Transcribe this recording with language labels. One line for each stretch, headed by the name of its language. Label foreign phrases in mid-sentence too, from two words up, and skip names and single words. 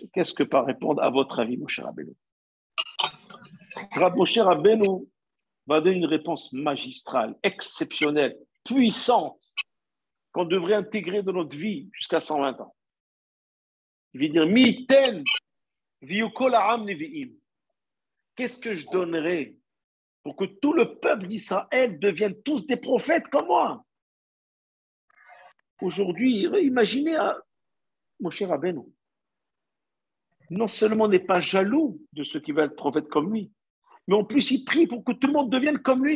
French: Qu'est-ce que va répondre à votre avis, Moshe Rabbeinu? Moshe Rabbeinu va donner une réponse magistrale, exceptionnelle, puissante, qu'on devrait intégrer dans notre vie jusqu'à 120 ans. Il va dire,
Hebrew: מיתן וכל העם נביאים.
French: Qu'est-ce que je donnerais pour que tout le peuple d'Israël devienne tous des prophètes comme moi? Aujourd'hui, imaginez Moshe Rabbeinu. Non seulement n'est pas jaloux de ceux qui veulent être prophètes comme lui, mais en plus il prie pour que tout le monde devienne comme lui.